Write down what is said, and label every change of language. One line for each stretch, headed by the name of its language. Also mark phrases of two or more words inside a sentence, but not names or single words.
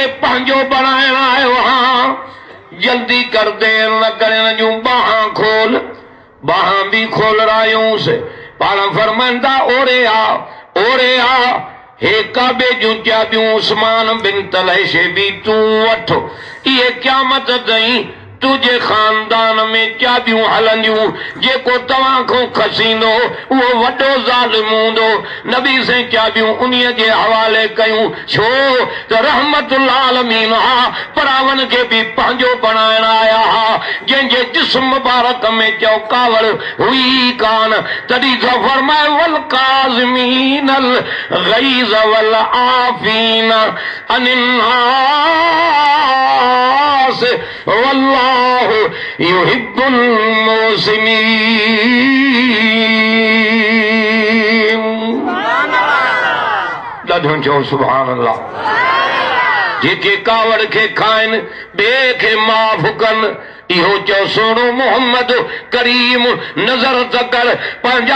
Sindhi: पंहिंजो बणाइण आयो हां जल्दी कर देर न करे जूं बाहां खोल बाहां भी खोल रायूंसि पाण फरमाइनि था ओरे आ हे काबे जूं चाबियूं उस्मान बिन तलैशे भी तूं वठ इहे क़यामत ताईं तुझे खानदान में चाबियूं हलंदियूं जेको तव्हां खां खसींदो उहो वॾो ज़ालिम हूंदो। नबी से चाबियूं उन्हीअ जे हवाले कयूं छो त
Arabic: رحمة للعالمين
Sindhi: हा परावन खे भी पंहिंजो बणाइण आया हा जंहिंजे जिस्म मुबारक में चौकावड़ हुई कान तॾहिं त फरमाए
Arabic: والكاظمين الغيظ والعافين عن الناس والله يحب المحسنين.
Sindhi: ॾाढो चओ
Arabic: سبحان الله.
Sindhi: जेके कावड़ खे खाइनि ॿिए खे माफ़ कनि इहो चओ सोनो मोहम्मद करीम नज़र त कर पंहिंजा